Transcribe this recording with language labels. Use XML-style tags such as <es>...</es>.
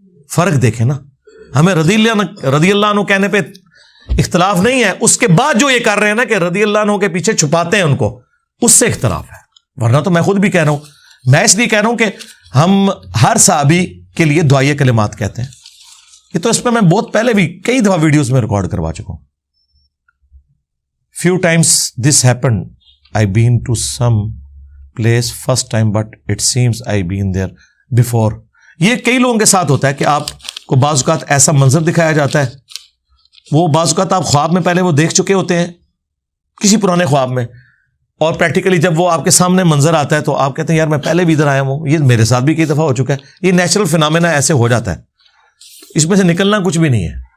<ur>فرق دیکھیں نا، ہمیں رضی اللہ عنہ کہنے پہ اختلاف نہیں ہے، اس کے بعد جو یہ کر رہے ہیں نا کہ رضی اللہ عنہ کے پیچھے چھپاتے ہیں ان کو، اس سے اختلاف ہے. ورنہ تو میں خود بھی کہہ رہا ہوں، میں اس لیے کہہ رہا ہوں کہ ہم ہر صحابی کے لیے دعائے کلمات کہتے ہیں. یہ تو اس پہ میں بہت پہلے بھی کئی دفعہ ویڈیوز میں ریکارڈ کروا چکا ہوں.</ur> <en>few times this happened. I been to some place first time but it seems I been there before.</en> <ur>یہ کئی لوگوں کے ساتھ ہوتا ہے کہ آپ کو بعض اوقات ایسا منظر دکھایا جاتا ہے، وہ بعض اوقات آپ خواب میں پہلے وہ دیکھ چکے ہوتے ہیں کسی پرانے خواب میں، اور پریکٹیکلی جب وہ آپ کے سامنے منظر آتا ہے تو آپ کہتے ہیں یار میں پہلے بھی ادھر آیا ہوں. یہ میرے ساتھ بھی کئی دفعہ ہو چکا ہے. یہ نیچرل فینامینا ایسے ہو جاتا ہے، اس میں سے نکلنا کچھ بھی نہیں ہے.</ur>